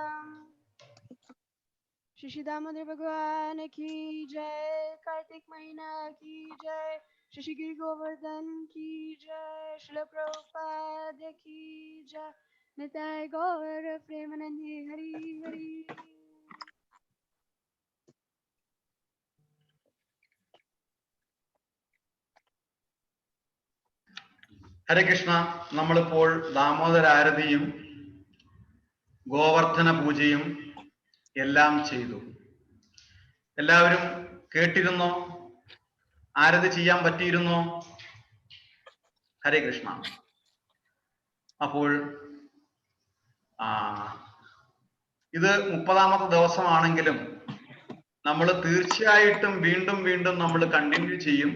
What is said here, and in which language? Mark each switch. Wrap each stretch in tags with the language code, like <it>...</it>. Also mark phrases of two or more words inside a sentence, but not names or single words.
<hi>श्री दामोदर भगवान की जय, कार्तिक महीना की जय, श्री गिरि गोवर्धन की जय, श्रील प्रभुपाद की जय, निताई गौर प्रेमानंदी हरि हरि.</hi> <ml>ഹരേ കൃഷ്ണ. നമ്മളിപ്പോൾ ദാമോദര ആരതിയും ഗോവർദ്ധന പൂജയും എല്ലാം ചെയ്തു. എല്ലാവരും കേട്ടിരുന്നോ? ആരതി ചെയ്യാൻ പറ്റിയിരുന്നോ? ഹരേ കൃഷ്ണ. അപ്പോൾ ഇത് 30ാമത്തെ ദിവസമാണെങ്കിലും നമ്മൾ തീർച്ചയായിട്ടും വീണ്ടും വീണ്ടും നമ്മൾ കണ്ടിന്യൂ ചെയ്യും.</ml>